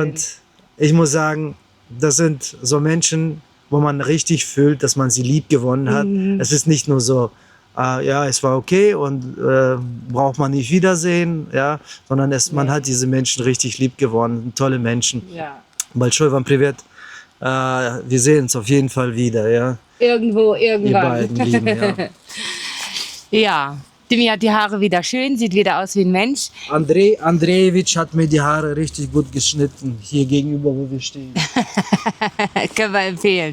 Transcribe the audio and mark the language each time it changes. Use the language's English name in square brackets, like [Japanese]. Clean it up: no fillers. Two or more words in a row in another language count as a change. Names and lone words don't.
[German] Und ich muss sagen, das sind so Menschen, wo man richtig fühlt, dass man sie lieb gewonnen hat. Es ist nicht nur so, ja, es war okay und braucht man nicht wiedersehen, ja, sondern man hat diese Menschen richtig lieb gewonnen, tolle Menschen. Ja. [Russian] Большой вам привет. [German] Wir sehen uns auf jeden Fall wieder, ja. Irgendwo, Die irgendwann. beiden lieben, ja. Ja, Dimi hat die Haare wieder schön, sieht wieder aus wie ein Mensch. Andrei Andrejewitsch hat mir die Haare richtig gut geschnitten, hier gegenüber, wo wir stehen. Können wir empfehlen.